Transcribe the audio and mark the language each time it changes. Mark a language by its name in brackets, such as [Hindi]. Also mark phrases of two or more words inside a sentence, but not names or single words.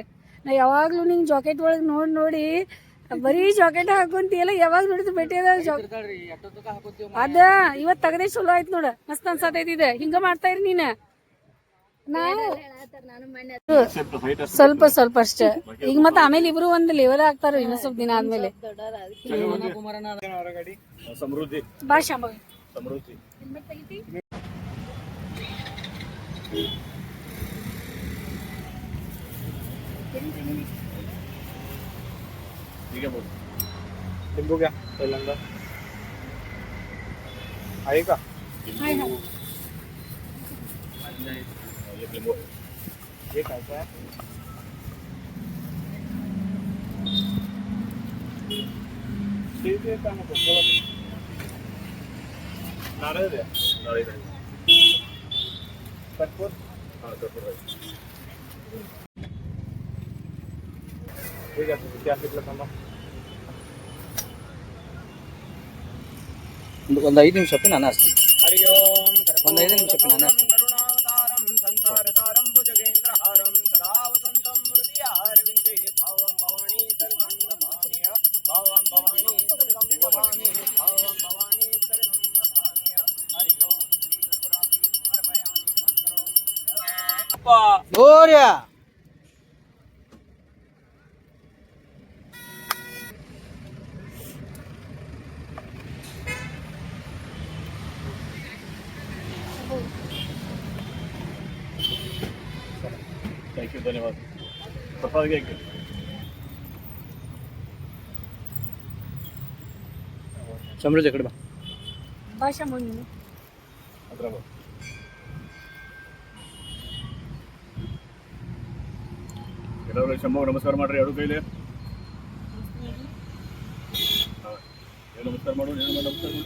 [Kannada] ನಾ ಯಾವಾಗ್ಲೂ ನಿಂಗೆ ಜಾಕೆಟ್ ಒಳಗೆ ನೋಡಿ ಬರೀ ಜಾಕೆಟ್ ಹಾಕೊಂತಿಯಲ್ಲ, ಯಾವಾಗ ನೋಡಿದ್ರು ಭೇಟಿಯಾದಾಗ ಅದ ಇವತ್ತು ತಗದೇ ಚಲೋ ಆಯ್ತು ನೋಡ, ಮಸ್ತ್ ಅನ್ಸತೈತಿ. ಇದೆ ಹಿಂಗ ಮಾಡ್ತಾ ಇರಿ ನೀನ. ಸ್ವಲ್ಪ ಅಷ್ಟೇ. ಈಗ ಮತ್ತೆ ಆಮೇಲೆ ಇಬ್ರು ಒಂದು ಲೆವೆಲ್ ಆಗ್ತಾರ ಇನ್ನೂ ಸ್ವಲ್ಪ ದಿನ ಆದ್ಮೇಲೆ. ಸಮೃದ್ಧಿ ಬಾ ಶಾಂಭವಿ. [Hindi] ಸಮೃದ್ಧಿ ठीक है बोल. [Marathi] लिंबू क्या पहिल्यांदा आहे का? लिंबू हे काय काय ते काय नको नारळ द्या. कटपूर हां कटपूर ठीक आहे. किती असतील थांबा, [Kannada] ಒಂದು 5 ನಿಮಿಷ ನಾನು ಅಷ್ಟೇ. [Sanskrit] ಹರಿ ಓಂ. [Kannada] ಒಂದು 5 ನಿಮಿಷ ನಾನು ಅಷ್ಟೇ. [Sanskrit] ಕರುಣಾವತಾರಂ ಸಂಸಾರತಾರಂ ಭುಜಗೇಂದ್ರಹಾರಂ ಸದಾ ವಸಂತಂ ಹೃದಯಾರವಿಂದೇ ಭಾವಂ ಭವಾನಿ ಸರ್ವಂ ನಮಾಮಿ. ಭಾವಂ ಭವಾನಿ ಸರ್ವಂ ನಮಾಮಿ. ಭಾವಂ ಭವಾನಿ ಸರ್ವಂ ನಮಾಮಿ. ಹರಿ ಓಂ. ಶ್ರೀ ಗರ್ಭರಾತ್ರಿ ಸಮರ್ಪಯಾಮಿ ನಮಸ್ಕಾರಂ. [Kannada] ಅಪ್ಪ ಗೋರ್ಯ [English] thank you, [Marathi] धन्यवाद. प्रसाद घ्या की. समृद्धीकडे बा. [Kannada] ಬಾ ಶಾಂಭವಿ. ಹತ್ರ ಬಾ. ಎಲ್ಲರೂ ಶಂಭು ನಮಸ್ಕಾರ ಮಾಡ್ರಿ ಎರಡು ಕೈಲಿ. ನಮಸ್ಕಾರ ಮಾಡು, ಏನು ನಮಸ್ಕಾರ ಮಾಡು.